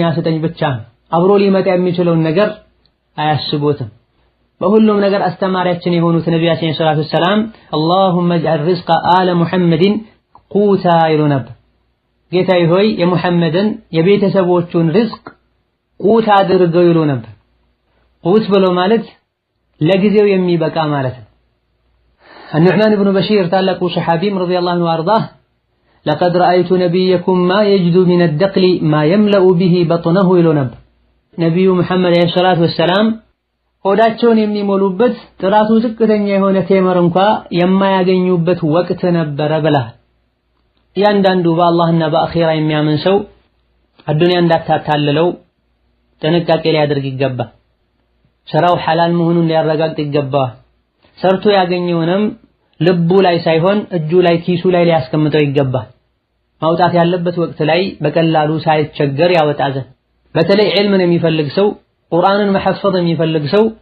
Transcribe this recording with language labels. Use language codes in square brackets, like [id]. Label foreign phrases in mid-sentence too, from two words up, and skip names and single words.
[am] ስጠኝ ብቻ ነው። አብሮ ሊመጣ የሚችለውን ነገር አያስቡትም። በሁሉም ነገር አስተማሪያችን የሆኑት ነቢያችን [ar] صلى الله عليه وسلم اللهم اجعل رزق آل محمد قوتا [am] ይሉ ነበር። ጌታዬ ሆይ የሙሐመድን የቤተሰቦቹን ሪዝቅ ቁት አድርገው ይሉ ነበር። ቁት ብሎ ማለት ለጊዜው የሚበቃ ማለት ነው። النعمان بن بشير ታላቁ ሰሐቢም [ar] رضي الله عنه وأرضاه لقد رأيت نبيكم ما يجد من الدقل ما يملأ به بطنه [am] ይሉ ነበር። ነብዩ መሐመድ [ar] عليه الصلاة والسلام [am] ሆዳቸውን የሚሞሉበት ጥራቱ ዝቅተኛ የሆነ ቴምር እንኳ የማያገኙበት ወቅት ነበረ ብለዋል። ያንዳንዱ በአላህና በአኺራ የሚያምን ሰው አዱንያ እንዳታታልለው ጥንቃቄ ሊያደርግ ይገባል። ስራው ሐላል መሆኑን ሊያረጋግጥ ይገባል። ሰርቶ ያገኘውንም ልቡ ላይ ሳይሆን እጁ ላይ ኪሱ ላይ ሊያስቀምጠው ይገባል። ማውጣት ያለበት ወቅት ላይ በቀላሉ ሳይቸገር ያወጣ ዘንድ። በተለይ ዒልምን የሚፈልግ ሰው ቁርአንን መሐፈዝ የሚፈልግ ሰው